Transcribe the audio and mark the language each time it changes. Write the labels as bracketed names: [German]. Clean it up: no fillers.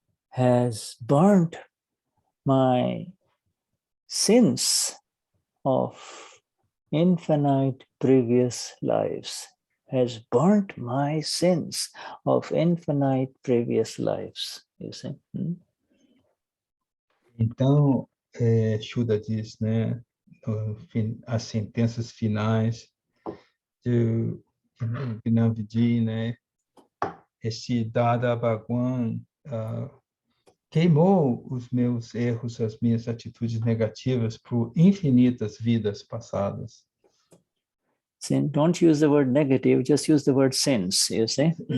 [English] has burnt my sins of infinite previous lives, has burnt my sins of infinite previous lives, you see. [Portuguese] Então, Shuddha diz, né, as sentenças finais do Gnani, né, esse Dada Bhagwan queimou os meus erros, as minhas atitudes negativas por infinitas vidas passadas. [English] Sin, don't use the word negative, just use the word sins, you see.